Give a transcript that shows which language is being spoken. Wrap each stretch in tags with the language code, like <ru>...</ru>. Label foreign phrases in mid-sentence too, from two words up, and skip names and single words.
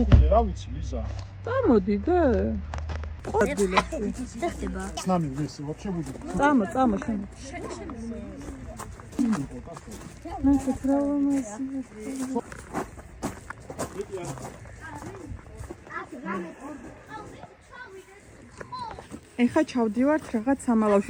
<ka>რა ვიცი, ლიზა. წამოდი და ადგილებში.</ka> <ru>С нами вместе вообще будет.</ru> <ka>წამო შენ. ნახეთ რა მომასი. ეხა ჩავდივართ რაღაც სამალავში.</ka>